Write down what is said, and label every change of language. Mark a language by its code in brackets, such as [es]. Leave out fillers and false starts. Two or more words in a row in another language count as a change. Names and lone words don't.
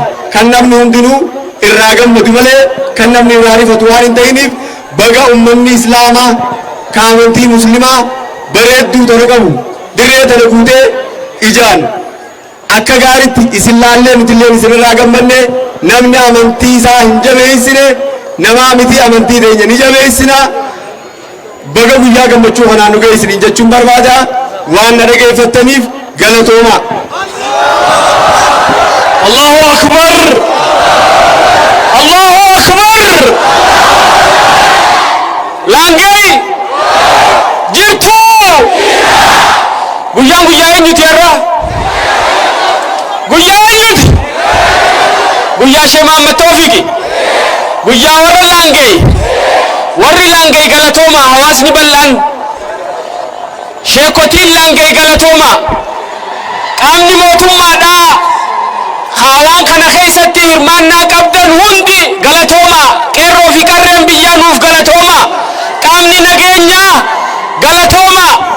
[om] Kan namni hundinuu irraa gammadu malee kan namni irraa rifatu waan hin ta'iniif baga ummanni islaamaa kan amantii muslimaa bareedduu tana qabu dirree tana guutee ijaan akka gaaritti isin laallee nutillee isinirraa gammanne namni amantii isaa hin jabeessine namaa miti amantii teenya ni jabeessina baga guyyaa gammachuu kanaan nu geessiniin jechuun barbaada waan na dhageeffattaniif galatooma. [ar] الله أكبر الله أكبر [om] لانجي جرتو guyyaa eenyuti irra guyyaa eenyuti guyyaa Sheekh Muhammad Tawfiqi guyyaa warri laangee galatooma hawaasni bal'aan sheekotiin laangee galatooma qaamni mootummaadhaa haawaan kana keessatti hirmaannaa qabdan hundi galatooma qeerroo fi qarreen biyyaa nuuf galatooma qaamni nageenyaa galatooma